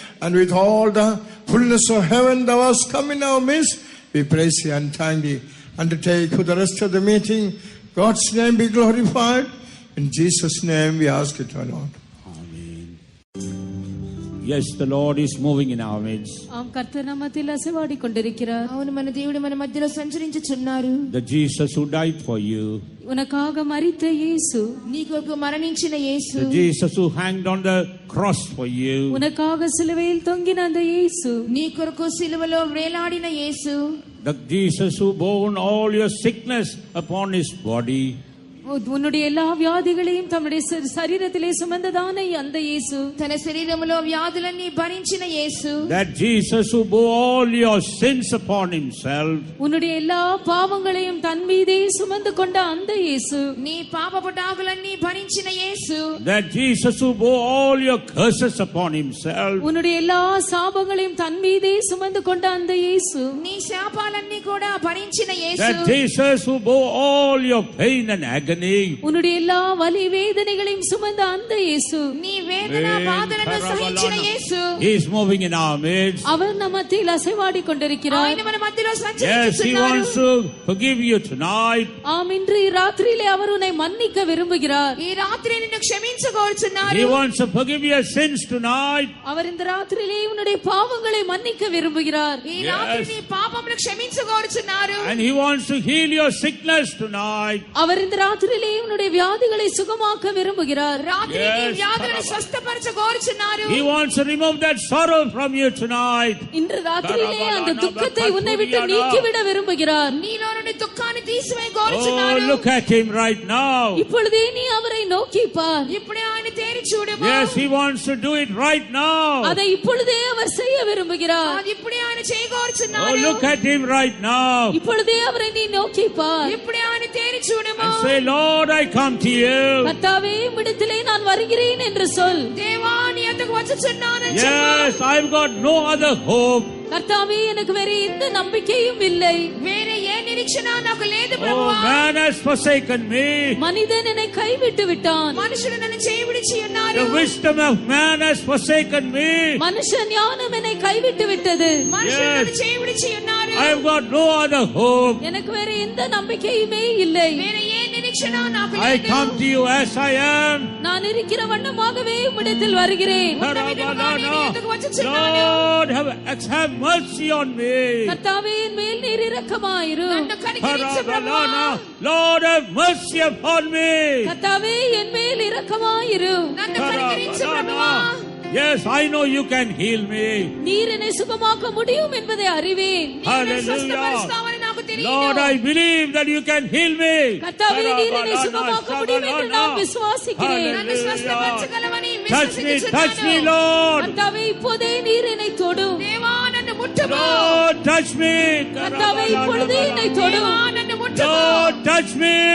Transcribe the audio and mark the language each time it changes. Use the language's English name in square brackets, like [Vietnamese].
[English] And with all the fullness of heaven thou hast come in our midst, we praise thee and thank thee. Undertake for the rest of the meeting. God's name be glorified. In Jesus' name we ask it, O Lord. Yes, the Lord is moving in our midst. [Tamil] ஆம், கர்த்தர் நம்ம மத்தியில் அசைவாடி கொண்டிருக்கிறார். [Telugu] అవును, మన దేవుడు మన మధ్యలో సంచరించుచున్నారు. [English] The Jesus who died for you. [Tamil] உனக்காக மரித்த இயேசு, [Telugu] నీ కొరకు మరణించిన యేసు, [English] The Jesus who hanged on the cross for you. [Tamil] உனக்காக சிலுவையில் தொங்கின அந்த இயேசு, [Telugu] నీ కొరకు సిలువలో వేలాడిన యేసు, [English] The Jesus who bore all your sickness upon his body. [Tamil] உன்னுடைய எல்லா வியாதிகளையும் தம்முடைய சரீரத்திலே சுமந்ததான அந்த இயேசு, [Telugu] తన శరీరములో వ్యాధులన్నీ భరించిన యేసు, [English] That Jesus who bore all your sins upon himself. [Tamil] உன்னுடைய எல்லா பாவங்களையும் தன் மீதே சுமந்து கொண்ட அந்த இயேசு, [Telugu] నీ పాపపు డాగులన్నీ భరించిన యేసు, [English] That Jesus who bore all your curses upon himself. [Tamil] உன்னுடைய எல்லா சாபங்களையும் தன் மீதே சுமந்து கொண்ட அந்த இயேசு, [Telugu] నీ శాపాలన్నీ కూడా భరించిన యేసు, [English] That Jesus who bore all your pain and agony. [Tamil] உன்னுடைய எல்லா வலி வேதனைகளையும் சுமந்த அந்த இயேசு, [Telugu] నీ వేదన బాధలను సహించిన యేసు, [English] He is moving in our midst. [Tamil] அவர் நம்ம மத்தியில் அசைவாடி கொண்டிருக்கிறார். [Telugu] ఆయన మన మధ్యలో [English] Yes, He [Telugu] సంచరించుచున్నారు. [English] wants to forgive you tonight. [Tamil] ஆம், இன்று ராத்திரியிலே அவர் உன்னை மன்னிக்க விரும்புகிறார். [Telugu] ఈ రాత్రి నిన్ను క్షమించగోరుచున్నారు. [English] He wants to forgive your sins tonight. [Tamil] அவர் இந்த ராத்திரியிலே உன்னுடைய பாவங்களை மன்னிக்க விரும்புகிறார். [Telugu] ఈ రాత్రి నీ పాపమును క్షమించగోరుచున్నారు. [English] And He wants to heal your sickness tonight. [Tamil] அவர் இந்த ராத்திரியிலே உன்னுடைய வியாதிகளை சுகமாக்க விரும்புகிறார். [Telugu] రాత్రి నీ వ్యాధులను స్వస్థపరచగోరుచున్నారు. [English] He wants to remove that sorrow from you tonight. [Tamil] இன்று ராத்திரியிலே அந்த துக்கத்தை உன்னை விட்டு நீக்கிவிட விரும்புகிறார். [Telugu] నీలో నుండి దుఃఖాన్ని [English] Oh, [Telugu] తీసివేయగోరుచున్నారు. [English] look at Him right now. [Tamil] இப்பொழுதே நீ அவரை நோக்கி பார். [Telugu] ఇప్పుడే ఆయన తేరి చూడము. [English] Yes, He wants to do it right now. [Tamil] அதை இப்பொழுதே அவர் செய்ய விரும்புகிறார். [Telugu] అది ఇప్పుడే ఆయన [English] Oh, [Telugu] చేయగోరుచున్నారు. [English] look at Him right now. [Tamil] இப்பொழுதே அவரை நீ நோக்கி பார். [Telugu] ఇప్పుడే ఆయన తేరి చూడము. [English] And say, Lord, I come to you. [Tamil] கர்த்தாவே, உம்மிடத்திலே நான் வருகிறேன் என்று சொல். [Telugu] దేవా నీ యొద్దకు వచ్చుచున్నానని [English] Yes, I've got no other hope. [Tamil] கர்த்தாவே, எனக்கு வேற எந்த நம்பிக்கையும் இல்லை. [Telugu] వేరే ఏ నిరీక్షణ నాకు లేదు [English] Oh, [Telugu] ప్రభువా. [English] man has forsaken me. [Tamil] மனிதன் என்னை கைவிட்டு விட்டான். [Telugu] మనుషులు నన్ను చేయవిడిచి ఉన్నారు. [English] The wisdom of man has forsaken me. [Tamil] மனுஷ ஞானம் என்னை கைவிட்டு விட்டது. [Telugu] మనుషులు నన్ను చేయవిడిచి ఉన్నారు. [English] I've got no other hope. [Tamil] எனக்கு வேற எந்த நம்பிக்கையுமே இல்லை. [Telugu] వేరే ఏ నిరీక్షణ నాకు [English] I [Telugu] లేదు. [English] come to you as I am. [Tamil] நான் இருக்கிற வண்ணமாகவே உம்மிடத்தில் வருகிறேன். [English] Lord, have mercy on me. [Tamil] கர்த்தாவே, என் மேல் நீர் இரக்கமாயிரும். [Telugu] నన్ను కనికరించు ప్రభువా. [English] Lord, have mercy upon me. [Tamil] கர்த்தாவே, என் மேல் இரக்கமாயிரும். [Telugu] నన్ను కనికరించు ప్రభువా. [English] Yes, I know you can heal me. [Tamil] நீர் என்னை சுகமாக்க முடியும் என்பதை அறிவேன். [Telugu] నన్ను స్వస్థపరుస్తావని నాకు తెలియదు. [English] Lord, I believe that you can heal me. [Tamil] கர்த்தாவே, நீர் என்னை சுகமாக்க முடியும் என்று நான் விசுவாசிக்கிறேன். [Telugu] నన్ను స్వస్థపరచగలవని [English] Touch me, [Telugu] విశ్వసిస్తున్నాను. [English] Lord. [Tamil] கர்த்தாவே, இப்போதே நீர் என்னை தொடும். [Telugu] దేవా నన్ను ముట్టుము. [English] Lord, touch me. [Tamil] கர்த்தாவே, இப்பொழுதே என்னை தொடும். [Telugu] దేవా నన్ను ముట్టుము. [English] Lord, touch me.